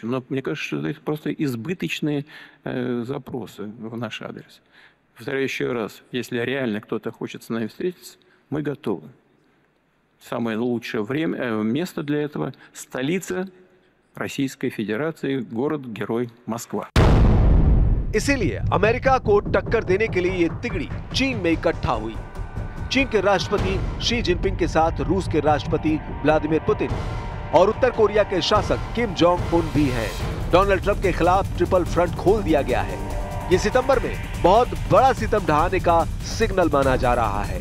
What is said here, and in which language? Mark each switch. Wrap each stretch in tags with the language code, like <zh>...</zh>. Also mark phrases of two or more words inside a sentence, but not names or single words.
<ru>Но мне кажется, что это просто избыточные запросы в наш адрес. Повторяю еще раз, если реально кто-то хочет с нами встретиться, мы готовы. Самое лучшее место для этого – столица Российской Федерации, город-герой Москва.</ru> <hi>इसीलिए अमेरिका को टक्कर देने के लिए ये तिगड़ी चीन में इकट्ठा हुई। चीन के राष्ट्रपति शी जिनपिंग के साथ रूस के राष्ट्रपति व्लादिमीर पुतिन और उत्तर कोरिया के शासक किम जोंग उन भी हैं। डोनाल्ड ट्रंप के खिलाफ</hi> <en>triple front</en> <hi>खोल दिया गया है। ये सितंबर में बहुत बड़ा सितम ढहाने का सिग्नल माना जा रहा है।</hi>